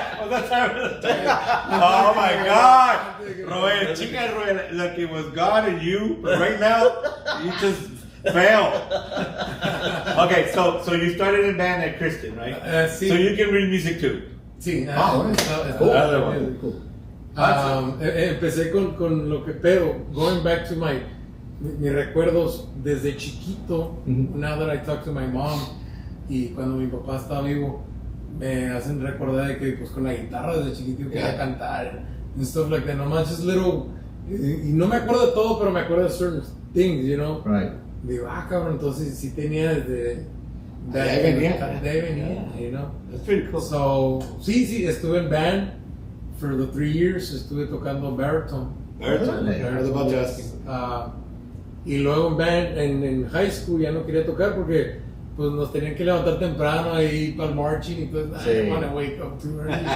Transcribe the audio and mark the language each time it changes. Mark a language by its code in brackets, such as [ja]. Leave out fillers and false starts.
[en] Oh my God, Roel, chica Roel, look, it was God and you, but right now you just failed. Okay, so you started in band at Christian, right? [es] Sí. [en] So you can read music too. [es] Sí, [en] Cool. Another one. Cool. [es] Empecé con lo que, pero [en] going back to [es] mis recuerdos desde chiquito, Mhm. [en] now that I talk to my mom [es] y cuando mi papá estaba vivo, me hacen recordar de que pues con la guitarra desde chiquitito quería cantar [en] and stuff like that. [es] No manches, little, y no me acuerdo de todo, pero me acuerdo de [en] certain things, you know. Right. [es] Digo, cabrón, entonces sí tenía desde... De ahí venía. De ahí venía, [en] you know. That's pretty cool. So, [es] sí, estuve en [en] band for the 3 years, [es] estuve tocando [en] baritone. Baritone, I heard about you asking. [es] Y luego en band, en high school ya no quería tocar porque pues nos tenían que levantar temprano y ir para el marching y pues [en] I didn't want to wake up too early.